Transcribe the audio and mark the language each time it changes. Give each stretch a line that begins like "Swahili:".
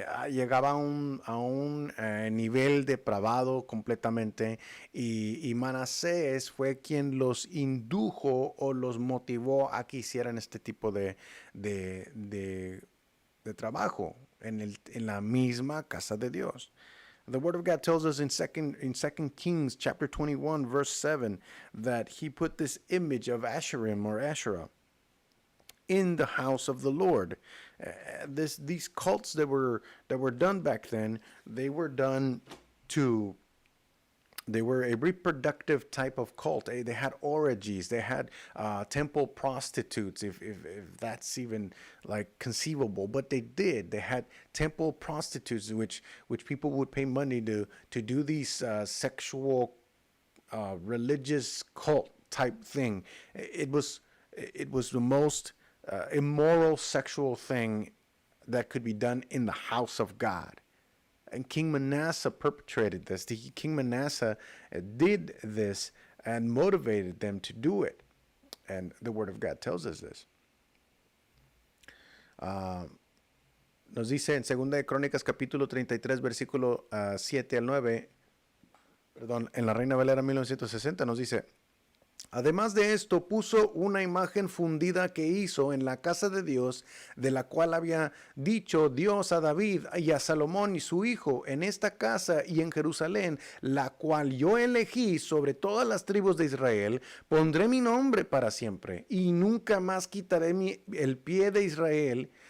Spanish: Llegaba a un nivel depravado completamente, y Manasés fue quien los indujo o los motivó a que hicieran este tipo de trabajo en la misma casa de Dios.
English: The Word of God tells us in 2 Kings chapter 21, verse 7, that he put this image of Asherim or Asherah in the house of the Lord. These cults that were done back then, they were a reproductive type of cult. They had orgies. They had temple prostitutes, if that's even like conceivable. But they did. They had temple prostitutes, which people would pay money to do these sexual, religious cult type thing. It was the most immoral sexual thing that could be done in the house of God. And King Manasseh perpetrated this. King Manasseh did this and motivated them to do it. And the Word of God tells us this.
Spanish: Nos dice en 2 de Crónicas capítulo 33, versículo 7 al 9, perdón, en la Reina Valera 1960 nos dice: además de esto, puso una imagen fundida que hizo en la casa de Dios, de la cual había dicho Dios a David y a Salomón y su hijo, en esta casa y en Jerusalén, la cual yo elegí sobre todas las tribus de Israel, pondré mi nombre para siempre y nunca más quitaré el pie de Israel